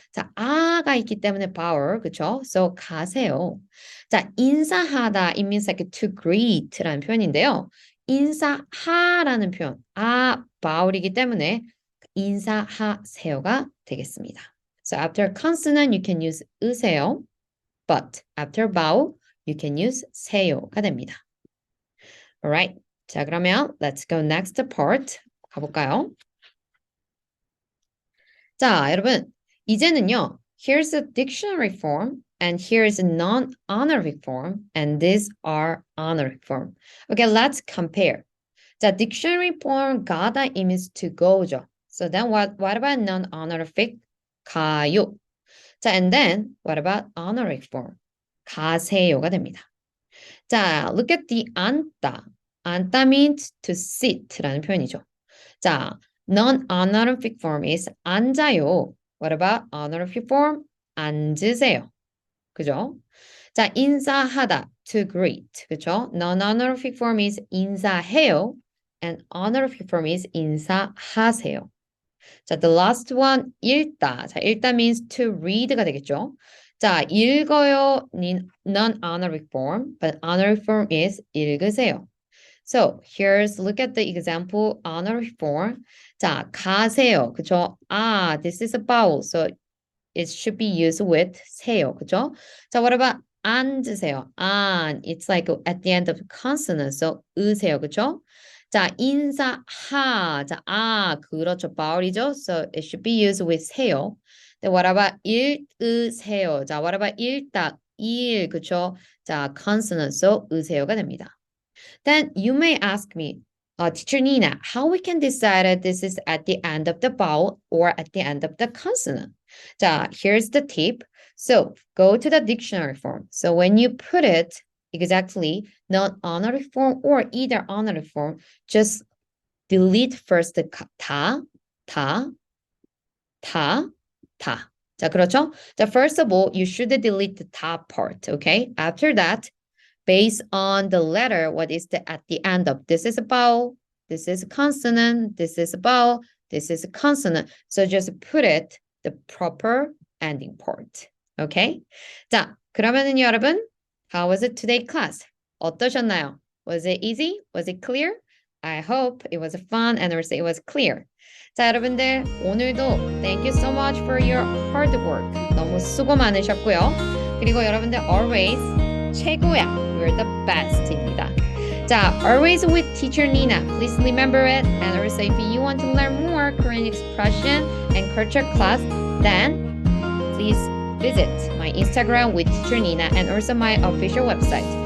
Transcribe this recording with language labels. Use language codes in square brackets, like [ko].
[ko] 자, 아가 있기 때문에 vowel. 그쵸? So, 가세요. 자, 인사하다. [en] It means like to greet [ko] 라는 표현인데요. 인사하라는 표현. vowel이기 때문에 인사하세요가 되겠습니다. [en] So, after consonant, you can use 으세요. But after vowel, you can use [ko] 세요가 됩니다. [en] Alright. [ko] 자, 그러면 [en] let's go next part. [ko] 가볼까요? 자, 여러분. 이제는요. [en] Here's a dictionary form and here's a non-honorific form and these are honorific form. Okay, let's compare. 자, dictionary form 가다 means to go죠. So then what about non-honorific? [ko] 가요. [en] 자, and then what about honorific form? [ko] 가세요가 됩니다. [en] 자, look at the 앉다. 앉다 means to sit [ko] 라는 표현이죠. [en] 자, non-honorific form is 앉아요. What about honorific form? [ko] 앉으세요. 그죠? 자, 인사하다 to greet. 그죠? [en] Non-honorific form is 인사해요. And honorific form is 인사하세요. 자, the last one, 읽다. 자, 읽다 means to read [ko] 가 되겠죠. [en] 자, 읽어요, non-honorific form, but honorific form is 읽으세요. So, look at the example honorific form. [ko] 자, 가세요. 그죠? [en] This is a vowel, so it should be used with 세요. [ko] 그죠? [en] 자, what about 앉으세요? It's like at the end of consonant, so 으세요. [ko] 그죠? 자, 인사하. 자, 그렇죠. vowel이죠. [en] So it should be used with 세요. Then what about 읽으세요? 자, what about 읽다? [ko] 그쵸? 자, consonant, so 으세요가 됩니다. [en] Then you may ask me, Teacher Nina, how we can decide that this is at the end of the vowel or at the end of the consonant? 자, here's the tip. So go to the dictionary form. So when you put it exactly non-honorific form or either honorific form, just delete first the 다. [ko] 자, 그렇죠? [en] 자, first of all, you should delete the top part, okay? After that, based on the letter, what is at the end of this is a vowel, this is a consonant, this is a vowel, this is a consonant. So just put it the proper ending part, okay? [ko] 자, 그러면은 여러분, [en] how was it today class? [ko] 어떠셨나요? [en] Was it easy? Was it clear? I hope it was fun and also it was clear. [ko] 자, 여러분들 오늘도 [en] thank you so much for your hard work. [ko] 너무 수고 많으셨고요. 그리고 여러분들 always 최고야. [en] You're the best [ko] 입니다. [en] 자, always with teacher Nina. Please remember it. And also if you want to learn more Korean expression and culture class, then please visit my Instagram with teacher Nina and also my official website.